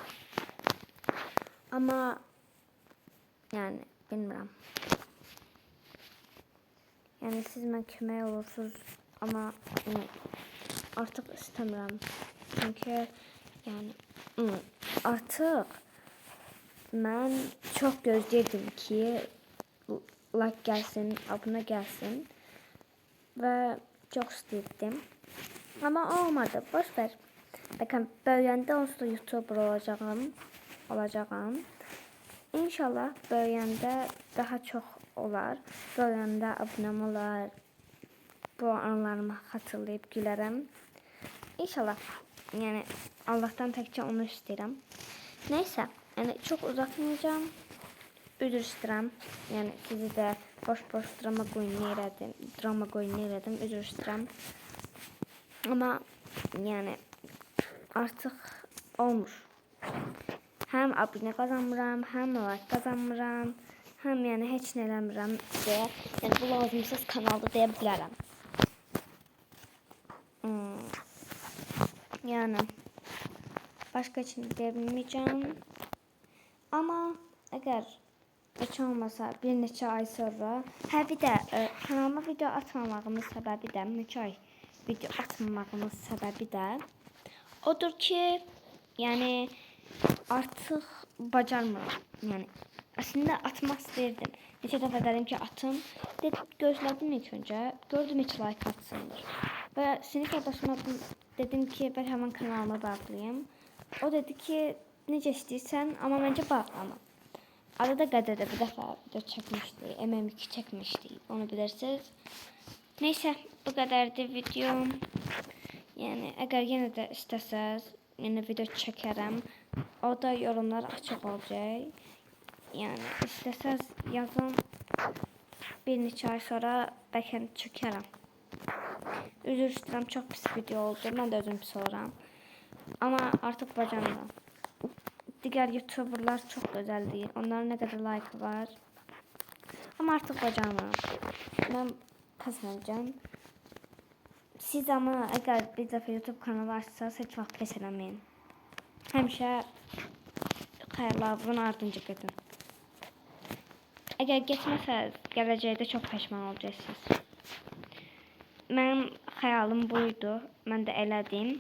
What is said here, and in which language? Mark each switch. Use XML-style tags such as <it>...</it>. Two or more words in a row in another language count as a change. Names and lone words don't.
<az>Ama yani bilmirəm. Yani siz mən kömək olursunuz ama yani artık istəmirəm. Çünkü yani artık mən çox gözləyirdim ki like gelsin, abone gelsin ve çok istəyirdim. Ama olmadı. Boş ver. Bakın böyüyəndə onsuz da YouTuber olacağım. İnşallah böyüyəndə daha çok olar. Böyüyəndə abonem olar. Bu anlarımı hatırlayıp gülərəm. İnşallah. Yani Allah'tan təkcə onu istəyirəm. Neyse.</az> <tr>Yani çok uzatmayacağım.</tr> <az>Üzr istəyirəm. Yani sizi də boş drama qoyun elədim. Üzr istəyirəm. Ama yani artık olmuş. Hem abone kazanmıram, hem like kazanmıram, hem yani heç nə eləmirəm deyə. Yəni bu lazımsız kanalda deyə bilərəm. Yani başka için deyə bilməyəcəm. Ama eğer heç olmasa bir neçə ay sonra, bir də kanalıma video atmamağımın səbəbi də, neçə ay video atmamağımın səbəbi də odur ki, yani artık bacarmıram. Yani aslında atmak istəyirdim. Neçə dəfə dedim ki atım. Gözlədim ilk öncə. Gördüm heç like atsındır. Və sinif yoldaşıma dedim ki ben hemen kanalıma bağlayayım. O dedi ki necə istəyirsən, amma məncə bağlama. Arada qədədə bir dəfə video çəkmişdik. MM2 çəkmişdik. Onu bilirsiniz. Neyse bu qədərdir videom. Yani eğer yine de istəsəz yine video çəkərəm. O da yorumlar açıq olacaq. Yani istəsəz yazın. Bir neçə ay sonra bəlkə çəkərəm. Üzr istəyirəm, çox pis video oldu. Mən də özüm pis oluram. Ama artık bacarmıram.</az> <tr>Diğer YouTuberlar çok güzeldir. Onların ne kadar like var.</tr> <az>Ama artık bacarmıram.</az> <tr>Ben pes edeceğim.</tr> <az>Siz ama eğer bir dəfə YouTube kanalı açsanız heç vaxt pes eləməyin. Həmişə xəyallarınızın ardınca gedin. Eğer getməsəz, gələcəkdə çox peşman olacaqsınız. Mənim xəyalım buydu. Mən də elədim.</az>